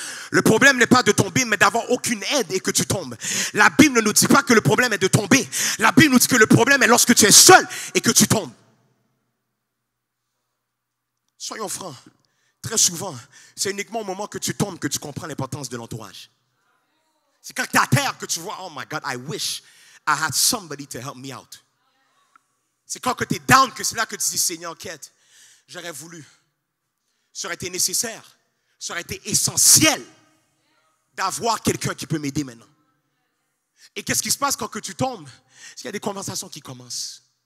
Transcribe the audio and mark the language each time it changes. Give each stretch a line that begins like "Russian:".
French: Le problème n'est pas de tomber, mais d'avoir aucune aide et que tu tombes. La Bible ne nous dit pas que le problème est de tomber. La Bible nous dit que le problème est lorsque tu es seul et que tu tombes. Soyons francs, très souvent, c'est uniquement au moment que tu tombes que tu comprends l'importance de l'entourage. C'est quand tu es à terre que tu vois,
English: oh my God, I wish I had somebody to help me out.
French: C'est quand tu es down que c'est là que tu dis, Seigneur, quête, j'aurais voulu. Ça aurait été nécessaire, ça aurait été essentiel d'avoir quelqu'un qui peut m'aider maintenant. Et qu'est-ce qui se passe quand que tu tombes? Il y a des conversations qui commencent.